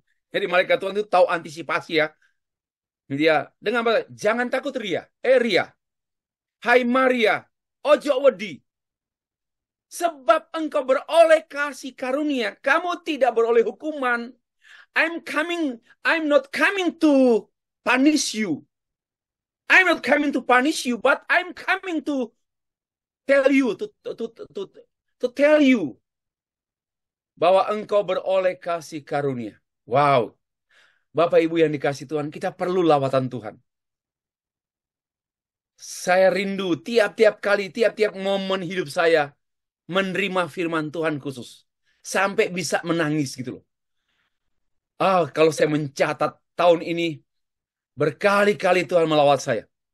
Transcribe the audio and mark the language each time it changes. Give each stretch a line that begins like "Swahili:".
Indonesian: Jadi malaikat Tuhan itu tahu antisipasi ya. Dia dengan apa? Jangan takut Ria. Ria. Hai Maria,
Javanese: ojo wedi.
Indonesian: Sebab engkau beroleh kasih karunia, kamu tidak beroleh hukuman.
English: I'm not coming to punish you. I'm not coming to punish you, but I'm coming to tell you, to tell you
Indonesian: bahwa engkau beroleh kasih karunia.
English: Wow.
Indonesian: Bapak Ibu yang dikasih Tuhan, kita perlu lawatan Tuhan. Saya rindu tiap-tiap kali, tiap-tiap momen hidup saya menerima firman Tuhan khusus. Sampai bisa menangis gitu loh. Kalau saya mencatat tahun ini, berkali-kali Tuhan melawat saya.